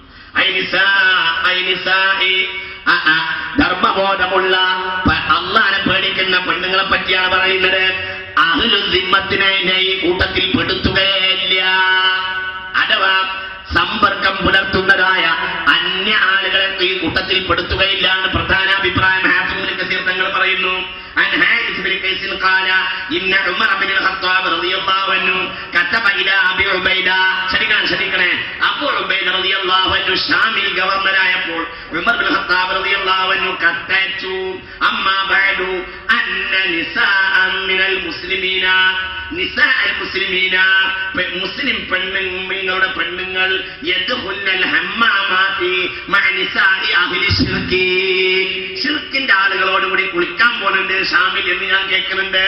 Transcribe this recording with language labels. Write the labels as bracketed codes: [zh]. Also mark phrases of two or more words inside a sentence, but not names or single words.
[ml] ധർമ്മബോധമുള്ള അള്ളാനെ പേടിക്കുന്ന പെണ്ണുങ്ങളെ പറ്റിയാണ് പറയുന്നത്. [ar] أهل الذمة [ml] ഈ കൂട്ടത്തിൽ പെടുത്തുകയില്ല. അഥവാ സമ്പർക്കം പുലർത്തുന്നതായ അന്യ ആളുകളെ ഈ കൂട്ടത്തിൽ പെടുത്തുകയില്ല എന്ന് പ്രധാന അഭിപ്രായം ഹാഫിദ് ഇബ്നു കസീർ തങ്ങൾ പറയുന്നു. [ar] عن حارث بن قيس قال إن عمر بن الخطاب رضي الله عنه كتب إلى أبي عبيدة. [ml] ശരിക്കണേ അബൂ ഉബൈദ [ar] رضي الله عنه [ml] ഷാമിൽ ഗവർണറായപ്പോൾ ഉമർ ബിൻ ഖത്താബ് [ar] رضي الله عنه [ml] കത്തയച്ചു. [ar] أما بعد أن نساء من المسلمين نساء المسلمين, [ml] മുസ്ലിം പെണ്ണുങ്ങളുടെ പെണ്ണുങ്ങൾ [ar] يدخلن الحمامات مع نساء أهل الشرك, [ml] ശിർക്കിന്റെ ആളുകളോടുകൂടി കുളിക്കാൻ പോകുന്നുണ്ട് ഷാമിൽ എന്ന് ഞാൻ കേൾക്കുന്നുണ്ട്.